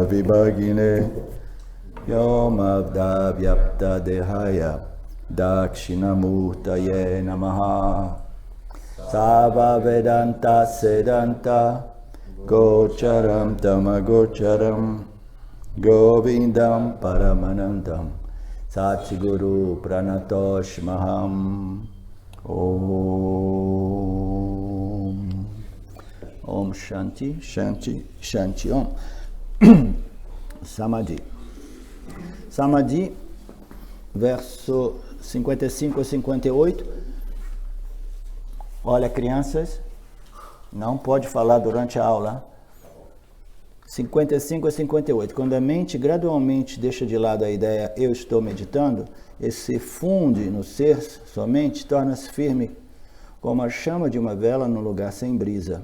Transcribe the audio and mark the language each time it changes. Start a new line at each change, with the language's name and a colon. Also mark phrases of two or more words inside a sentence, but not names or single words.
Sanskrit: Vibhagine Yomavda Vyapta Dehaya Dakshinamurtaye Namaha Sava Vedanta Sedanta Gocharam Tamagocharam Govindam Paramanandam Satguru Pranatosh Maham Om Shanti, Shanti, Shanti Om.
Portuguese: Samadhi. Samadhi, verso 55 a 58. Olha, crianças, não pode falar durante a aula. 55 a 58. Quando a mente gradualmente deixa de lado a ideia eu estou meditando, e se funde no ser somente, torna-se firme como a chama de uma vela num lugar sem brisa.